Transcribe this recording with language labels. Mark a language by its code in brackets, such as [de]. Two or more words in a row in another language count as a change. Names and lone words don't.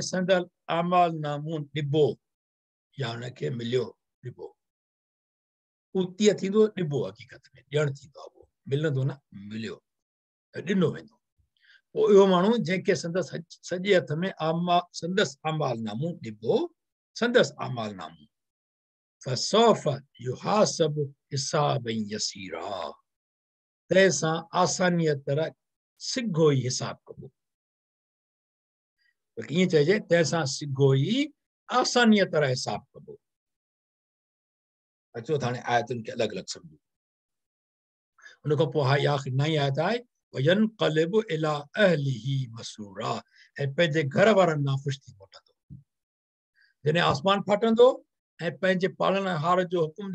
[sd] संदल आमाल नामूं ॾिबो या हुनखे मिलियो ॾिबो ऊतीअ थींदो ॾिबो हक़ीक़त में ॾियणु थींदो आहे उहो मिलंदो न मिलियो ॾिनो वेंदो पोइ इहो माण्हू जंहिंखे संदसि सॼे हथ में संदसि आमाल नामूं ॾिबो संदसि आमाल नामूं [ar] فسوف يحاسب حسابا يسيرا [sd] तंहिंसां आसानीअ तरह सिघो ई हिसाब कबो कीअं चइजे तंहिंसां सिघो ई आसानीअ तरह हिसाब कबो अचो त हाणे आयतुनि खे अलॻि अलॻि सम्झो उन खां पोइ हाई आख़िर नई आयत आहे [ar] وينقلب إلى أهله مسرورا [sd] ऐं पंहिंजे घर वारनि ॾांहुं ख़ुशि थी मोटंदो जॾहिं आसमान फाटंदो ऐं पंहिंजे पालनहार जो हुकुम ॾेई